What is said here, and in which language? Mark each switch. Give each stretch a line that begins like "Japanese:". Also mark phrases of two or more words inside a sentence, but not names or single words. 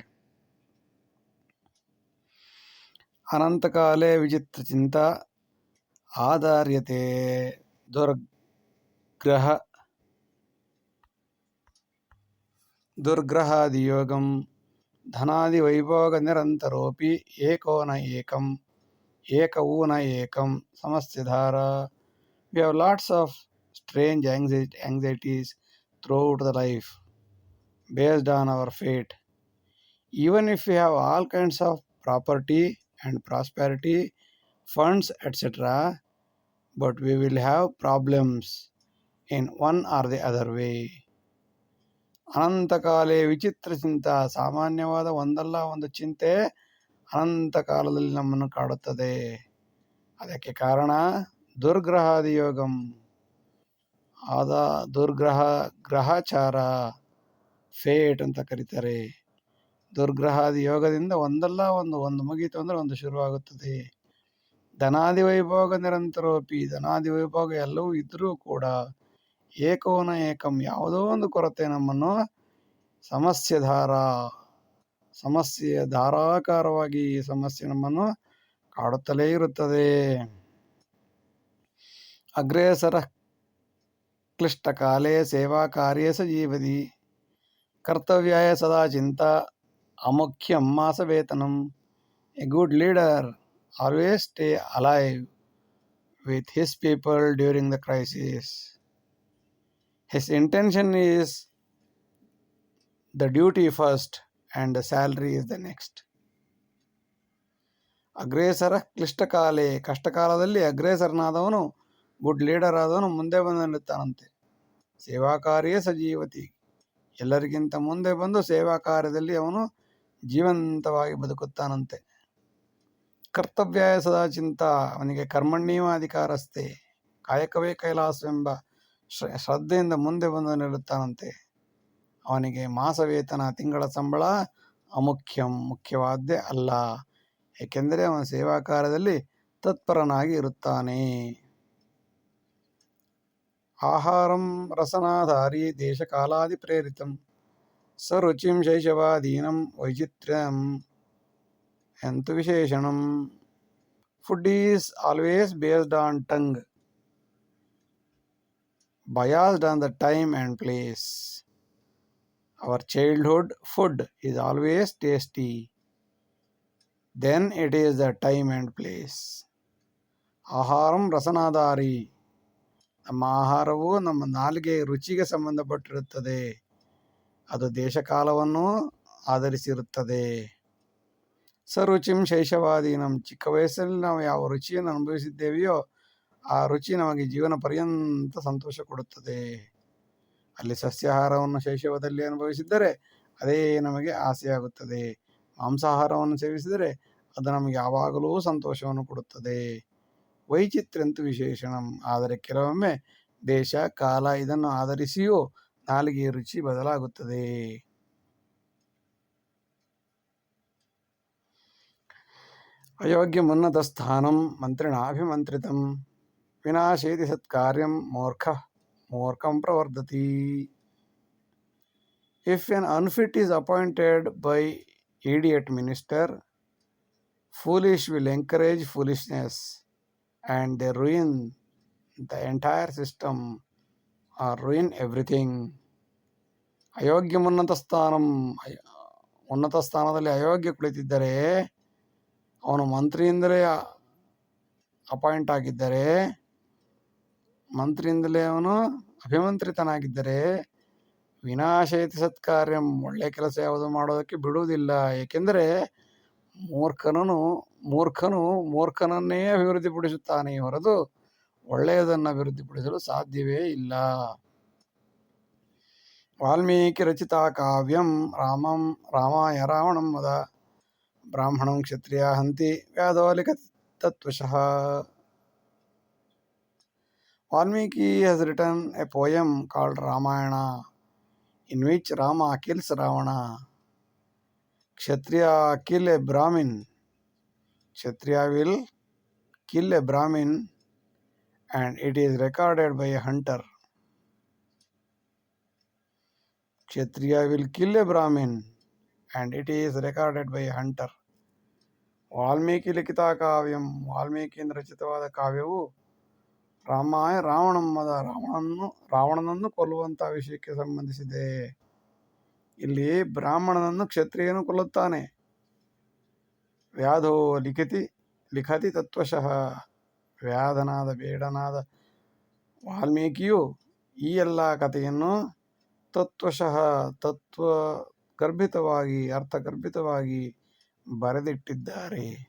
Sanskrit: ಅನಂತಕಾಲೇ ವಿಚಿತ್ರ ಚಿಂತ ಆಧಾರ್ಯತೆ ದುರ್ಗ್ರಹಾದಿಯೋಗಂ, ಧನಾದಿ ವೈಭೋಗ ನಿರಂತರೋಪಿ ಏಕೋ ನ ಏಕಂ, ಏಕವೂ ನ ಏಕಂ ಸಮಸ್ಯಧಾರ.
English: We have lots of strange anxieties throughout the life based on our fate. Even if we have all kinds of property and prosperity, funds, etc., but we will have problems in one or the other way.
Sanskrit: ಅನಂತಕಾಲೇ ವಿಚಿತ್ರ ಚಿಂತ,
Kannada: ಸಾಮಾನ್ಯವಾದ ಒಂದಲ್ಲ ಒಂದು ಚಿಂತೆ ಅನಂತ ಕಾಲದಲ್ಲಿ ನಮ್ಮನ್ನು ಕಾಡುತ್ತದೆ. ಅದಕ್ಕೆ ಕಾರಣ
Sanskrit: ದುರ್ಗ್ರಹಾದಿ ಯೋಗಂ,
Kannada: ಗ್ರಹಚಾರ, ಫೇಟ್ ಅಂತ ಕರೀತಾರೆ. ದುರ್ಗ್ರಹಾದಿ ಯೋಗದಿಂದ ಒಂದಲ್ಲ ಒಂದು ಮುಗೀತು ಅಂದರೆ ಒಂದು ಶುರುವಾಗುತ್ತದೆ.
Sanskrit: ಧನಾದಿ ವೈಭೋಗ ನಿರಂತರೋಪಿ,
Kannada: ಧನಾದಿ ವೈಭೋಗ ಎಲ್ಲವೂ ಇದ್ದರೂ ಕೂಡ
Sanskrit: ಏಕೋನ ಏಕಂ,
Kannada: ಯಾವುದೋ ಒಂದು ಕೊರತೆ ನಮ್ಮನ್ನು ಸಮಸ್ಯೆ ಧಾರಾಕಾರವಾಗಿ ಈ ಸಮಸ್ಯೆ ನಮ್ಮನ್ನು ಕಾಡುತ್ತಲೇ ಇರುತ್ತದೆ.
Sanskrit: ಅಗ್ರೇಸರ ಕ್ಲಿಷ್ಟಕಾಲೇ ಸೇವಾ ಕಾರ್ಯೇ ಸ ಜೀವತಿ, ಕರ್ತವ್ಯಾಯ ಸದಾ ಚಿಂತಾ ಅಮುಖ್ಯಂ ಮಾಸ ವೇತನಂ.
English: a good leader always stay alive with his people during the crisis. His intention is the duty first and the salary is the next.
Sanskrit: ಅಗ್ರೇಸರ ಕ್ಲಿಷ್ಟಕಾಲೇ,
Kannada: ಕಷ್ಟಕಾಲದಲ್ಲಿ ಅಗ್ರೇಸರನಾದವನು,
English: good leader
Kannada: ಆದವನು ಮುಂದೆ ಬಂದು ನಿಲ್ಲುತ್ತಾನಂತೆ.
Sanskrit: ಸೇವಾ ಕಾರ್ಯ ಸಜೀವತಿ,
Kannada: ಎಲ್ಲರಿಗಿಂತ ಮುಂದೆ ಬಂದು ಸೇವಾ ಕಾರ್ಯದಲ್ಲಿ ಅವನು ಜೀವಂತವಾಗಿ ಬದುಕುತ್ತಾನಂತೆ.
Sanskrit: ಕರ್ತವ್ಯಾಯ ಸದಾ ಚಿಂತ,
Kannada: ಅವನಿಗೆ
Sanskrit: ಕರ್ಮಣ್ಯೇವ ಅಧಿಕಾರಸ್ಥೆ,
Kannada: ಕಾಯಕವೇ ಕೈಲಾಸವೆಂಬ ಶ್ರದ್ಧೆಯಿಂದ ಮುಂದೆ ಬಂದು ನಿಲ್ಲುತ್ತಾನಂತೆ. ಅವನಿಗೆ ಮಾಸ ವೇತನ, ತಿಂಗಳ ಸಂಬಳ ಅಮುಖ್ಯಂ, ಮುಖ್ಯವಾದ್ದೇ ಅಲ್ಲ, ಏಕೆಂದರೆ ಅವನ ಸೇವಾ ಕಾರ್ಯದಲ್ಲಿ ತತ್ಪರನಾಗಿ ಇರುತ್ತಾನೆ.
Sanskrit: ಆಹಾರಂ ರಸನಾಧಾರಿ ದೇಶಕಾಲಾದಿ ಪ್ರೇರಿತಂ, ಸರುಚಿಂ ಶೈಶವಾದೀನಂ ವೈಚಿತ್ರ್ಯಂ ಎಂತು ವಿಶೇಷಣಂ.
English: Food is always based on tongue, biased on the time and place. Our childhood food is always tasty. then it is the time and place.
Sanskrit: ಆಹಾರಂ ರಸನಾಧಾರಿ,
Kannada: ನಮ್ಮ ಆಹಾರವು ನಮ್ಮ ನಾಲಿಗೆ ರುಚಿಗೆ ಸಂಬಂಧಪಟ್ಟಿರುತ್ತದೆ, ಅದು ದೇಶಕಾಲವನ್ನು ಆಧರಿಸಿರುತ್ತದೆ.
Sanskrit: ಸರುಚಿಂ ಶೈಶವಾದೀನಂ,
Kannada: ಚಿಕ್ಕ ವಯಸ್ಸಲ್ಲಿ ನಾವು ಯಾವ ರುಚಿಯನ್ನು ಅನುಭವಿಸಿದ್ದೇವೆಯೋ ಆ ರುಚಿ ನಮಗೆ ಜೀವನ ಪರ್ಯಂತ ಸಂತೋಷ ಕೊಡುತ್ತದೆ. ಅಲ್ಲಿ ಸಸ್ಯಾಹಾರವನ್ನು ಶೈಶವದಲ್ಲಿ ಅನುಭವಿಸಿದ್ದರೆ ಅದೇ ನಮಗೆ ಆಸೆಯಾಗುತ್ತದೆ. ಮಾಂಸಾಹಾರವನ್ನು ಸೇವಿಸಿದರೆ ಅದು ನಮಗೆ ಯಾವಾಗಲೂ ಸಂತೋಷವನ್ನು ಕೊಡುತ್ತದೆ.
Sanskrit: ವೈಚಿತ್ರ್ಯಂತೂ ವಿಶೇಷಣಂ,
Kannada: ಆದರೆ ಕೆಲವೊಮ್ಮೆ ದೇಶ ಕಾಲ ಇದನ್ನು ಆಧರಿಸಿಯೂ ನಾಲಿಗೆಯ ರುಚಿ ಬದಲಾಗುತ್ತದೆ.
Sanskrit: ಅಯೋಗ್ಯಮುನ್ನತ ಸ್ಥಾನಂ ಮಂತ್ರಿಣಾಭಿಮಂತ್ರಿತಂ ವಿನಾಶೇತಿ ಸತ್ಕಾರ್ಯಂ ಮೂರ್ಖಂ ಪ್ರವರ್ಧತಿ.
English: If an unfit is appointed by idiot minister, foolish will encourage foolishness and they ruin the entire system or ruin everything.
Sanskrit: ಅಯೋಗ್ಯಮುನ್ನತ ಸ್ಥಾನಂ,
Kannada: ಉನ್ನತ ಸ್ಥಾನದಲ್ಲಿ ಅಯೋಗ್ಯ ಕುಳಿತಿದ್ದರೆ, ಅವನು ಮಂತ್ರಿಯಿಂದಲೇ ಅಪಾಯಿಂಟ್ ಆಗಿದ್ದರೆ, ಮಂತ್ರಿಯಿಂದಲೇ ಅವನು ಅಭಿಮಂತ್ರಿತನಾಗಿದ್ದರೆ,
Sanskrit: ವಿನಾಶೇತಿ ಸತ್ಕಾರ್ಯಂ,
Kannada: ಒಳ್ಳೆಯ ಕೆಲಸ ಯಾವುದು ಮಾಡೋದಕ್ಕೆ ಬಿಡುವುದಿಲ್ಲ. ಏಕೆಂದರೆ ಮೂರ್ಖನು ಮೂರ್ಖನನ್ನೇ ಅಭಿವೃದ್ಧಿಪಡಿಸುತ್ತಾನೆ ಹೊರತು ಒಳ್ಳೆಯದನ್ನು ಅಭಿವೃದ್ಧಿಪಡಿಸಲು ಸಾಧ್ಯವೇ ಇಲ್ಲ.
Sanskrit: ವಾಲ್ಮೀಕಿ ರಚಿತ ಕಾವ್ಯಂ ರಾಮಾಯ ರಾವಣಂ ವದ ಬ್ರಾಹ್ಮಣಂ ಕ್ಷತ್ರಿಯ ಹಂತಿ ವ್ಯಾಧೋ ಲಿಖತಿ ತತ್ವಶಃ.
English: Valmiki has written a poem called Ramayana, in which Rama kills Ravana. Kshatriya kill a Brahmin. Kshatriya will kill a Brahmin and it is recorded by a hunter. Kshatriya will kill a Brahmin and it is recorded by a hunter.
Sanskrit: ವಾಲ್ಮೀಕಿ ಲಿಖಿತ ಕಾವ್ಯಂ,
Kannada: ವಾಲ್ಮೀಕಿಯಿಂದ ರಚಿತವಾದ ಕಾವ್ಯವು
Sanskrit: ರಾಮಾಯ ರಾವಣಂ ವದ,
Kannada: ರಾವಣನನ್ನು ಕೊಲ್ಲುವಂಥ ವಿಷಯಕ್ಕೆ ಸಂಬಂಧಿಸಿದೆ. ಇಲ್ಲಿ ಬ್ರಾಹ್ಮಣನನ್ನು ಕ್ಷತ್ರಿಯನು ಕೊಲ್ಲುತ್ತಾನೆ.
Sanskrit: ವ್ಯಾಧೋ ಲಿಖತಿ ತತ್ವಶಃ,
Kannada: ವ್ಯಾಧನಾದ ಬೇಡನಾದ ವಾಲ್ಮೀಕಿಯು ಈ ಎಲ್ಲ ಕಥೆಯನ್ನು ತತ್ವಶಃ ತತ್ವಗರ್ಭಿತವಾಗಿ ಅರ್ಥಗರ್ಭಿತವಾಗಿ ಬರೆದಿಟ್ಟಿದ್ದಾರೆ.